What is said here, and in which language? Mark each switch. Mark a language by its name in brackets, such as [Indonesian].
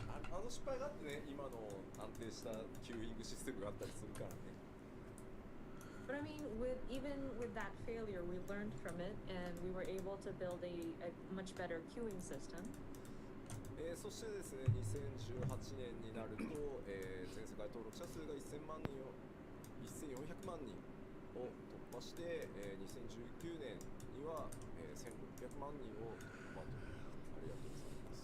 [Japanese] あの失敗があってね、今の安定したキューイングシステムがあったりするからね。 [English] But I mean, even with that failure, we learned from it, and we were able to build a much better queuing system. [Japanese] そしてですね、2018年になると、全世界登録者数が1400万人を突破して、2019年には、1600万人を突破と。ありがとうございます。